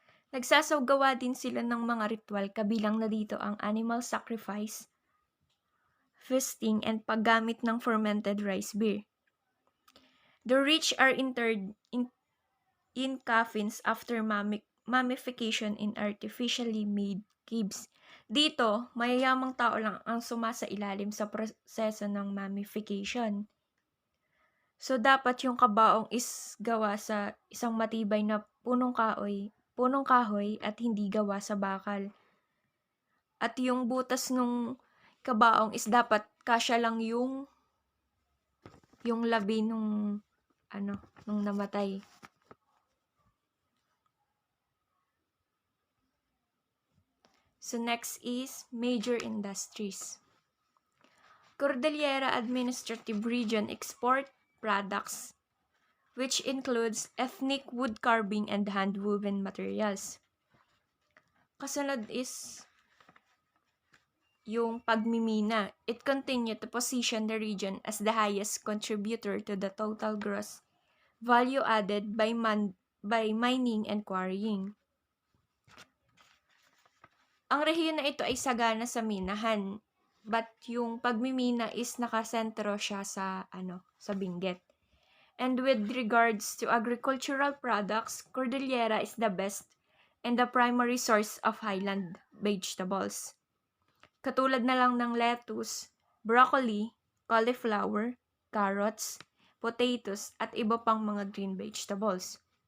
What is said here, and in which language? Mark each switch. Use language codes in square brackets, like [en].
[tl] Nagsasawgawa din sila ng mga ritual kabilang na dito ang [en] animal sacrifice, feasting, and [tl] paggamit ng fermented rice beer. [en] The rich are interred in coffins after mummification in artificially made caves. [tl] Dito, mayayamang tao lang ang sumasa ilalim sa proseso ng mummification. So, dapat yung kabaong is gawa sa isang matibay na punong kahoy at hindi gawa sa bakal. At yung butas nung kabaong is dapat kasya lang yung labi nung namatay. [en] So next is major industries. Cordillera Administrative Region export products, which includes ethnic wood carving and hand-woven materials. [tl] Kasunod is yung pagmimina. [en] It continued to position the region as the highest contributor to the total gross value added by mining and quarrying. [tl] Ang rehiyon na ito ay sagana sa minahan, [en] but [tl] yung pagmimina is nakasentro siya sa Benguet. [en] And with regards to agricultural products, Cordillera is the best and the primary source of highland vegetables. [tl] Katulad na lang ng lettuce, broccoli, cauliflower, carrots, potatoes, at iba pang mga green vegetables.